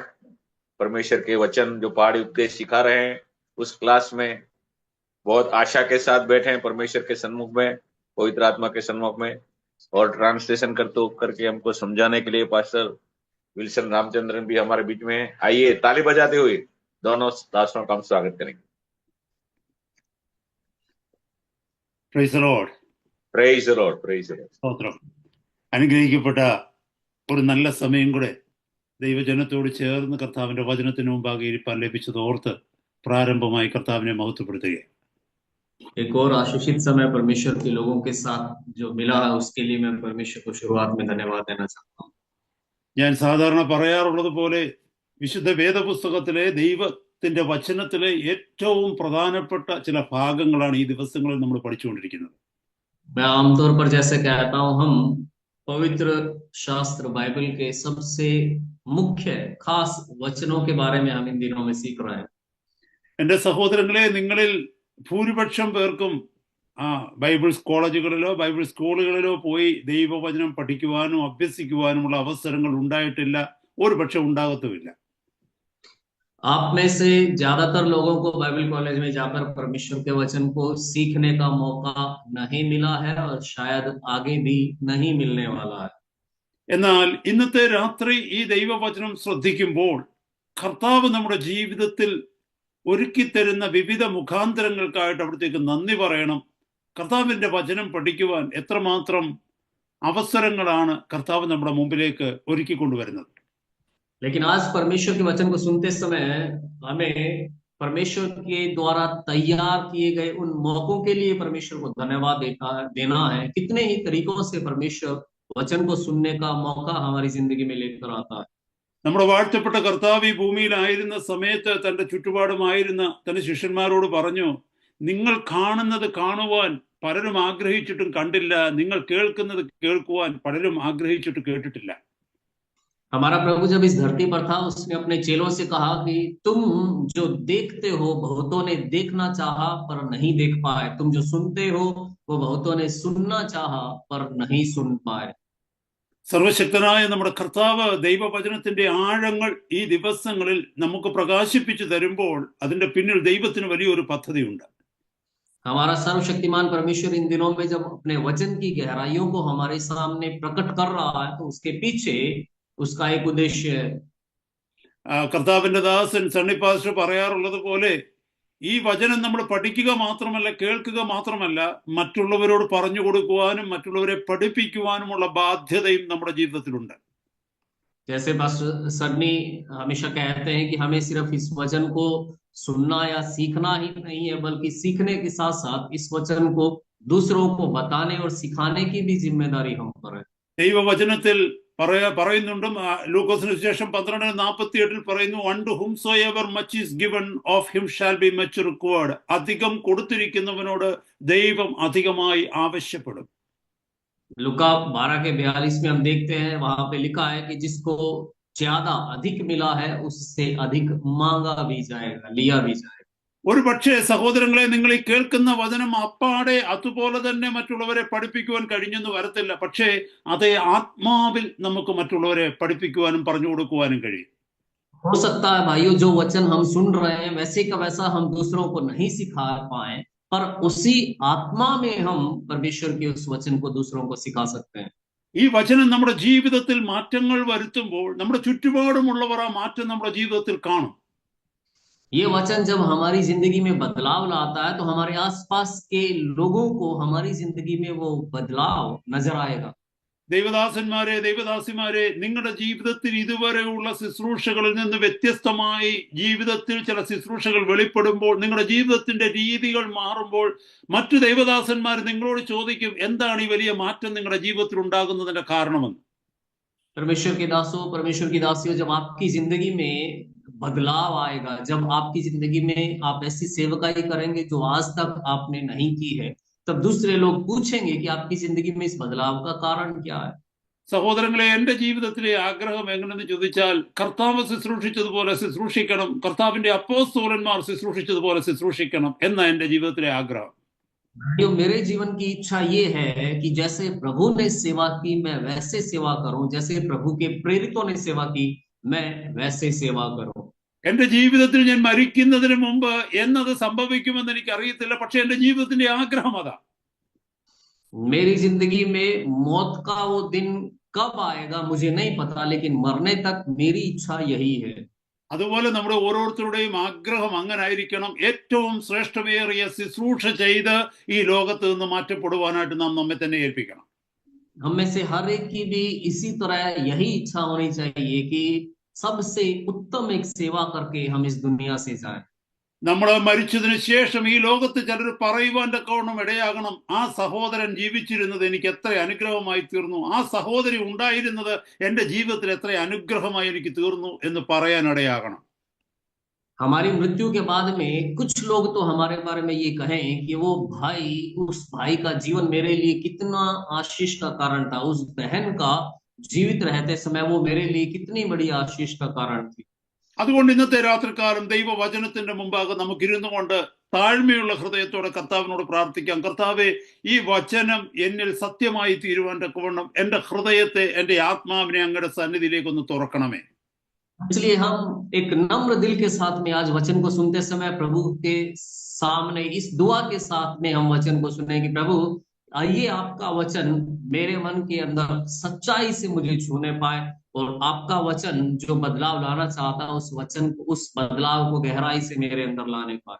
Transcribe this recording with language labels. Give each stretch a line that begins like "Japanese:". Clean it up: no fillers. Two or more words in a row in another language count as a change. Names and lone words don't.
Hindi: परमेश्वर के वचन जो पहाड़ी उपदेश सिखा रहे हैं, उस क्लास में बहुत आशा के साथ बैठे हैं परमेश्वर के सन्मुख में, पवित्र आत्मा के सन्मुख में, और ट्रांसलेशन करके हमको समझाने के लिए पास्टर विल्सन रामचंद्रन भी हमारे बीच में है। आइए ताली बजाते हुए दोनों दासों का हम स्वागत करेंगे।
English: Praise the Lord. Praise the Lord. Praise the Lord.
Malayalam: സ്തോത്രം. അനുഗ്രഹിക്കപ്പെട്ട ഒരു നല്ല സമയം കൂടെ ദൈവജനത്തോട് ചേർന്ന് കർത്താവിന്റെ വചനത്തിന് മുമ്പാകെ ഇരിപ്പാൻ ലഭിച്ചത് ഓർത്ത് പ്രാരംഭമായി കർത്താവിനെ മഹത്വപ്പെടുത്തുകയാണ്।
Hindi: एक और आशीषित समय परमेश्वर के लोगों के साथ जो मिला है, उसके लिए मैं परमेश्वर को शुरुआत में धन्यवाद देना चाहता हूँ।
Malayalam: ഞാൻ സാധാരണ പറയാറുള്ളത് പോലെ വിശുദ്ധ വേദപുസ്തകത്തിലെ ദൈവത്തിന്റെ വചനത്തിലെ ഏറ്റവും പ്രധാനപ്പെട്ട ചില ഭാഗങ്ങളാണ് ഈ ദിവസങ്ങളിൽ നമ്മൾ പഠിച്ചുകൊണ്ടിരിക്കുന്നത്।
Hindi: मैं आमतौर पर जैसे कहता हूँ, हम पवित्र शास्त्र बाइबल के सबसे मुख्य खास वचनों के बारे में हम इन दिनों में सीख रहे हैं।
Malayalam: എന്റെ സഹോദരങ്ങളെ, നിങ്ങളിൽ ഭൂരിപക്ഷം പേർക്കും ബൈബിൾ കോളേജുകളിലോ ബൈബിൾ സ്കൂളുകളിലോ പോയി ദൈവവചനം പഠിക്കുവാനും അഭ്യസിക്കുവാനുമുള്ള അവസരങ്ങൾ ഉണ്ടായിട്ടില്ല, ഒരു പക്ഷെ ഉണ്ടാകത്തുമില്ല।
Hindi: आप में से ज्यादातर लोगों को
English: Bible college
Hindi: में जाकर परमेश्वर के वचन को सीखने का मौका नहीं मिला है और शायद आगे भी नहीं मिलने वाला है।
Malayalam: എന്നാൽ ഇന്നത്തെ രാത്രി ഈ ദൈവവചനം ശ്രദ്ധിക്കുമ്പോൾ കർത്താവ് നമ്മുടെ ജീവിതത്തിൽ ഒരുക്കി തരുന്ന വിവിധ മുഖാന്തരങ്ങൾക്കായിട്ട് അവിടത്തേക്ക് നന്ദി പറയണം. കർത്താവിൻ്റെ വചനം പഠിക്കുവാൻ എത്രമാത്രം അവസരങ്ങളാണ് കർത്താവ് നമ്മുടെ മുമ്പിലേക്ക് ഒരുക്കിക്കൊണ്ടുവരുന്നത്.
Hindi: लेकिन आज परमेश्वर के वचन को सुनते समय हमें परमेश्वर के द्वारा तैयार किए गए उन मौकों के लिए परमेश्वर को धन्यवाद देना है। कितने ही तरीकों से परमेश्वर वचन को सुनने का मौका हमारी जिंदगी में लेकर आता है।
Malayalam: നമ്മുടെ വാഴ്ത്തപ്പെട്ട കർത്താവ് ഈ ഭൂമിയിലായിരുന്ന സമയത്ത് തൻ്റെ ചുറ്റുപാടുമായിരുന്ന തൻ്റെ ശിഷ്യന്മാരോട് പറഞ്ഞു, നിങ്ങൾ കാണുന്നത് കാണുവാൻ പലരും ആഗ്രഹിച്ചിട്ടും കണ്ടില്ല, നിങ്ങൾ കേൾക്കുന്നത് കേൾക്കുവാൻ പലരും ആഗ്രഹിച്ചിട്ട് കേട്ടിട്ടില്ല.
Hindi: हमारा प्रभु जब इस धरती पर था, उसने अपने चेलों से कहा कि तुम जो देखते हो बहुतों ने देखना चाहा पर नहीं देख पाए, तुम जो सुनते हो वो बहुतों ने सुनना चाहा पर नहीं सुन पाए।
Malayalam: സർവശക്തനായ നമ്മുടെ കർത്താവ് ദൈവവചനത്തിന്റെ ആഴങ്ങൾ ഈ ദിവസങ്ങളിൽ നമുക്ക് പ്രകാശിപ്പിച്ചു തരുമ്പോൾ അതിന്റെ പിന്നിൽ ദൈവത്തിന് വലിയൊരു പദ്ധതിയുണ്ട്.
Hindi: हमारा सर्वशक्तिमान परमेश्वर इन दिनों में जब अपने वचन की गहराइयों को हमारे सामने प्रकट कर रहा है तो उसके पीछे उसका एक उद्देश्य है।
Malayalam: കർത്താവിന്റെ ദാസൻ സണ്ണി പാസ്റ്റർ പറയാറുള്ളത് പോലെ ഈ വചനം നമ്മൾ പഠിക്കുക മാത്രമല്ല, കേൾക്കുക മാത്രമല്ല, മറ്റുള്ളവരോട് പറഞ്ഞു കൊടുക്കുവാനും മറ്റുള്ളവരെ പഠിപ്പിക്കുവാനുമുള്ള ബാധ്യതയും നമ്മുടെ ജീവിതത്തിലുണ്ട്.
Hindi: जैसे पास्टर सन्नी हमेशा कहते हैं कि हमें सिर्फ इस वचन को सुनना या सीखना ही नहीं है, बल्कि सीखने के साथ साथ इस वचन को दूसरों को बताने और सिखाने की भी जिम्मेदारी हम पर है।
Malayalam: ദൈവവചനത്തിൽ പറയുന്നുണ്ട്, ലൂക്കോസിന് ശേഷം 12:48 പറയുന്നു,
English: unto whomsoever much is given of him shall be much required.
Malayalam: അധികം കൊടുത്തിരിക്കുന്നവനോട് ദൈവം അധികമായി ആവശ്യപ്പെടും.
Hindi: लुका 12:42 में हम देखते हैं, वहां पे लिखा है कि जिसको ज्यादा अधिक मिला है उससे अधिक मांगा भी जाएगा, लिया भी जाएगा।
Malayalam: ഒരു പക്ഷേ സഹോദരങ്ങളെ, നിങ്ങൾ ഈ കേൾക്കുന്ന വചനം അപ്പാടെ അതുപോലെ തന്നെ മറ്റുള്ളവരെ പഠിപ്പിക്കുവാൻ കഴിഞ്ഞെന്ന് വരത്തില്ല. പക്ഷേ അതേ ആത്മാവിൽ നമുക്ക് മറ്റുള്ളവരെ പഠിപ്പിക്കുവാനും പറഞ്ഞു കൊടുക്കുവാനും കഴിയും.
Hindi: हो सकता है भाइयों, जो वचन हम सुन रहे हैं वैसे का वैसा हम दूसरों को नहीं सिखा पाए, पर उसी आत्मा में हम परमेश्वर के उस वचन को दूसरों को सिखा सकते हैं।
Malayalam: ഈ വചനം നമ്മുടെ ജീവിതത്തിൽ മാറ്റങ്ങൾ വരുത്തുമ്പോൾ നമ്മുടെ ചുറ്റുപാടുമുള്ളവർ ആ മാറ്റം നമ്മുടെ ജീവിതത്തിൽ കാണും.
Hindi: ये वचन जब हमारी जिंदगी में बदलाव लाता है तो हमारे आसपास के लोगों को हमारी जिंदगी में वो बदलाव नजर आएगा।
Malayalam: ദൈവദാസന്മാരെ, ദൈവദാസിമാരെ, നിങ്ങളുടെ ജീവിതത്തിൽ ഇതുവരെയുള്ള ശുശ്രൂഷകളിൽ നിന്ന് വ്യത്യസ്തമായി ജീവിതത്തിൽ ചില ശുശ്രൂഷകൾ വെളിപ്പെടുമ്പോൾ, നിങ്ങളുടെ ജീവിതത്തിന്റെ രീതികൾ മാറുമ്പോൾ മറ്റു ദൈവദാസന്മാർ നിങ്ങളോട് ചോദിക്കും, എന്താണ് ഈ വലിയ മാറ്റം നിങ്ങളുടെ ജീവിതത്തിൽ ഉണ്ടാകുന്നതിന്റെ കാരണമെന്ന്.
Hindi: परमेश्वर के दासों, परमेश्वर की दासियों, जब आपकी जिंदगी में बदलाव आएगा, जब आपकी जिंदगी में आप ऐसी सेवकाई करेंगे जो आज तक आपने नहीं की है, तब दूसरे लोग पूछेंगे कि आपकी जिंदगी में इस बदलाव का कारण क्या है।
Malayalam: സഹോദരങ്ങളെ, എന്റെ ജീവിതത്തിലെ ആഗ്രഹം എങ്ങനെയെന്ന് ചോദിച്ചാൽ, കർത്താവ് ശുശ്രൂഷിച്ചതുപോലെ ശുശ്രൂഷിക്കണം, കർത്താവിന്റെ അപ്പോസ്തലന്മാർ ശുശ്രൂഷിച്ചതുപോലെ ശുശ്രൂഷിക്കണം എന്ന എന്റെ ജീവിതത്തിലെ ആഗ്രഹം.
Hindi: मेरे जीवन की इच्छा ये है कि जैसे प्रभु ने सेवा की मैं वैसे सेवा करूं, जैसे प्रभु के प्रेरितों ने सेवा की मैं वैसे सेवा करूं।
Malayalam: എന്റെ ജീവിതത്തിൽ ഞാൻ മരിക്കുന്നതിന് മുമ്പ് എന്നത് സംഭവിക്കുമെന്ന് എനിക്ക് അറിയത്തില്ല, പക്ഷെ എന്റെ ജീവിതത്തിന്റെ ആഗ്രഹം അതാ.
Hindi: मेरी जिंदगी में मौत का वो दिन कब आएगा मुझे नहीं पता, लेकिन मरने तक मेरी इच्छा यही है।
Malayalam: അതുപോലെ നമ്മുടെ ഓരോരുത്തരുടെയും ആഗ്രഹം അങ്ങനെ ആയിരിക്കണം. ഏറ്റവും ശ്രേഷ്ഠമേറിയ ശുശ്രൂഷ ചെയ്ത് ഈ ലോകത്ത് നിന്ന് മാറ്റപ്പെടുവാനായിട്ട് നാം നമ്മെ തന്നെ ഏൽപ്പിക്കണം.
Hindi: हम में से हर एक की भी इसी तरह यही इच्छा होनी चाहिए कि सबसे उत्तम एक सेवा करके हम इस दुनिया से जाएं।
Malayalam: നമ്മൾ മരിച്ചതിന് ശേഷം ഈ ലോകത്ത് ചിലർ പറയുവാൻ തക്കവണ്ണം ഇടയാകണം, ആ സഹോദരൻ ജീവിച്ചിരുന്നത് എനിക്ക് എത്ര അനുഗ്രഹമായി തീർന്നു, ആ സഹോദരി ഉണ്ടായിരുന്നത് എൻ്റെ ജീവിതത്തിൽ എത്ര അനുഗ്രഹമായി എനിക്ക് തീർന്നു എന്ന് പറയാൻ ഇടയാകണം.
Hindi: हमारी मृत्यु के बाद में कुछ लोग तो हमारे बारे में ये कहें कि वो भाई, उस भाई का जीवन मेरे लिए कितना आशीष का कारण था, उस बहन का जीवित रहते समय वो मेरे लिए कितनी बड़ी आशीष का कारण थी।
Malayalam: അതുകൊണ്ട് ഇന്നത്തെ രാത്രികാലം ദൈവവചനത്തിന്റെ മുമ്പാകെ നമുക്ക് ഇരുന്നു കൊണ്ട് താഴ്മയുള്ള ഹൃദയത്തോടെ കർത്താവിനോട് പ്രാർത്ഥിക്കാം. കർത്താവെ, ഈ വചനം എന്നിൽ സത്യമായി തീരുവാൻ തക്കവണ്ണം എന്റെ ഹൃദയത്തെ, എന്റെ ആത്മാവിനെ അങ്ങയുടെ സന്നിധിയിലേക്ക് ഒന്ന് തുറക്കണമേ.
Hindi: इसलिए हम एक नम्र दिल के साथ में आज वचन को सुनते समय प्रभु के सामने इस दुआ के साथ में हम वचन को सुने कि प्रभु आइए आपका वचन मेरे मन के अंदर सच्चाई से मुझे छूने पाए, और आपका वचन जो बदलाव लाना चाहता है उस वचन को, उस बदलाव को गहराई से मेरे अंदर लाने पाए।